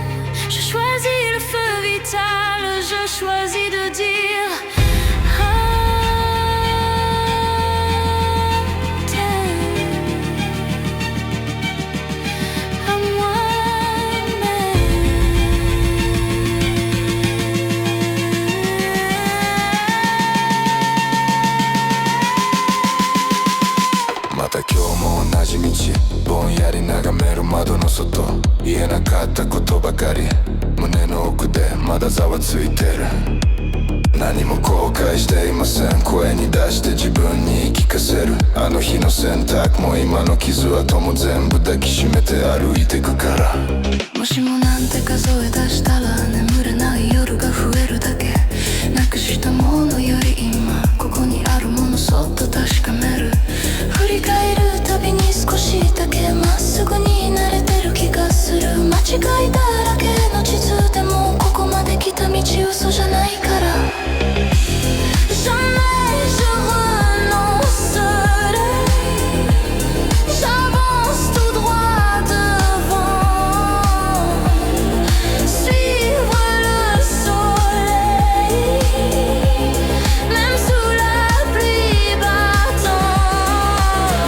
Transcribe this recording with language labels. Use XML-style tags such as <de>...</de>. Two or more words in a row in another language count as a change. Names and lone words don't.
<fr>Je choisis le feu vital, je choisis de dire à moi-même.</fr> <ja>また今日も同じ道ぼんやり眺める窓の外言えなかったことばかり胸の奥でまだざわついてる何も後悔していません声に出して自分に言い聞かせるあの日の選択も今の傷跡も全部抱きしめて歩いてくからもしもなんて数え出したら眠れない夜が増えるだけなくしたものより今ここにあるものそっと確かめる振り返るたびに少しだけまっすぐに慣れてる気がする間違いだらけの地図でもここまで来た道嘘じゃないから</ja> <fr>Jamais je renoncerai, j'avance tout droit devant. Suivre le soleil, même sous la pluie battante.</fr>